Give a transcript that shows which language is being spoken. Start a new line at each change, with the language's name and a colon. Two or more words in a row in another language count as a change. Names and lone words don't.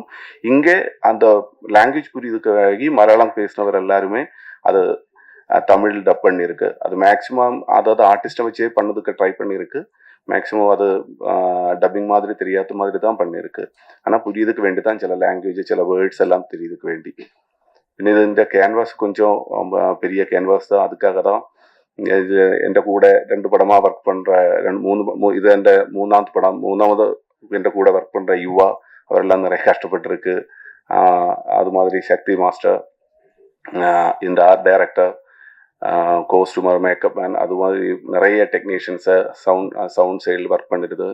Tamil: இங்கே அந்த லாங்குவேஜ் புரியுதுக்காகி மலையாளம் பேசினவர் எல்லாருமே அது தமிழ் டப் பண்ணியிருக்கு. அது மேக்ஸிமம் அதாவது ஆர்டிஸ்ட்டை வச்சே பண்ணதுக்கு ட்ரை பண்ணியிருக்கு. மேக்ஸிமம் அது டப்பிங் மாதிரி தெரியாத மாதிரி தான் பண்ணியிருக்கு. ஆனால் புரியுதுக்கு வேண்டி தான் சில லாங்குவேஜ் சில வேர்ட்ஸ் எல்லாம் தெரியுதுக்கு வேண்டி.
Malayalam: പിന്നെ ഇതിൻ്റെ ക്യാൻവാസ്
Tamil: கொஞ்சம் பெரிய கேன்வாஸ் தான். அதுக்காக தான் இது என் கூட 2 படமாக ஒர்க் பண்ணுற 3 இது என் 3ஆவது படம். 3ஆவது என் கூட ஒர்க் பண்ணுற யுவா அவரெல்லாம் நிறைய கஷ்டப்பட்டுருக்கு. அது மாதிரி சக்தி மாஸ்டர், இந்த
English: art director,
Tamil: கோஸ்டூமர்,
English: makeup man,
Tamil: அது மாதிரி நிறைய டெக்னீஷியன்ஸை சவுண்ட் சைடில் ஒர்க் பண்ணிடுது.